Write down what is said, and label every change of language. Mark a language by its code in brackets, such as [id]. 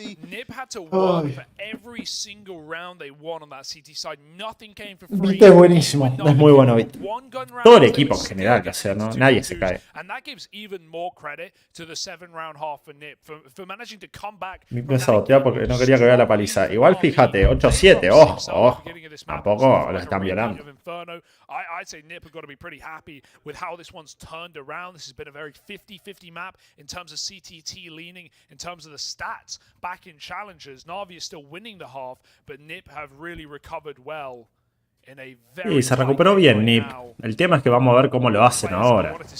[en] Nip had to work for every single round they won on that CT side. Nothing came for free. [es] Vite es buenísimo, es muy bueno Vite. Todo el equipo en general que hacer, ¿no? Nadie se cae. [en] And that gives even more credit to the 7-round half for Nip for managing to come back. [es] Me saboteaba porque no quería que vea la paliza. Igual fíjate, 8-7, ojo. Tampoco lo están violando. [en] I'd say Nip have got to be pretty happy with how this one's turned around. This has been a very 50-50 map in terms of CTT leaning, in terms of the stats back in challenges. Navi is still winning the half, but Nip have really recovered well. [es] Sí, se recuperó bien Nip. El tema es que vamos a ver cómo lo hacen ahora.